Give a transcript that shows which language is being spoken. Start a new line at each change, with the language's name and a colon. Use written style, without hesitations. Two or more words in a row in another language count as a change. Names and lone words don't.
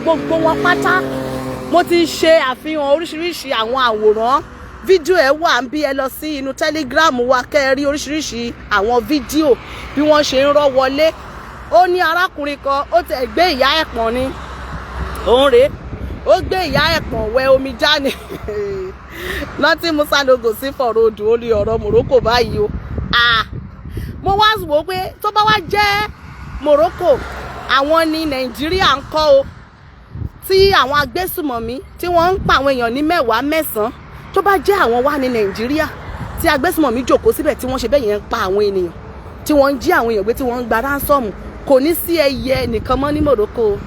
Yoruba: Gbogbo wọn pátá mo ti ṣe àfihàn oríṣiríṣi àwọn àwòrán, fídíò ẹ wà ń bí, ẹ lọ sí inú Telegram wa kẹ́ ẹ rí oríṣiríṣi àwọn fídíò bí wọ́n ṣe ń rọ́ wọlé. Ó ní arákùnrin kan, ó tẹ̀ gbé ìyá ẹ̀ pọ̀n ni, òun rèé, ó gbé ìyá ẹ̀ pọ̀n wẹ omi já ni.
Nigerian Pidgin: Nothing Musa no go see for road,
Yoruba: ó ní ọ̀rọ̀ Morocco báyìí o. Mo wá wò pé tó bá wá jẹ́ Morocco, àwọn ní Nàìjíríà ń kọ́ o, tí àwọn agbésùmọ̀mí tí wọ́n ń pa àwọn èèyàn ní 10 9, tó bá jẹ́ àwọn wà ní Nàìjíríà tí agbésùmọ̀mí jókòó síbẹ̀ tí wọ́n ṣe bẹ́ẹ̀ yẹn ń pa àwọn ènìyàn, tí wọ́n ń jí àwọn èèyàn gbé, tí wọ́n ń gba ránsọ́ọ̀mù, kò ní sí ẹyẹ nìkan mọ́ ní Morocco.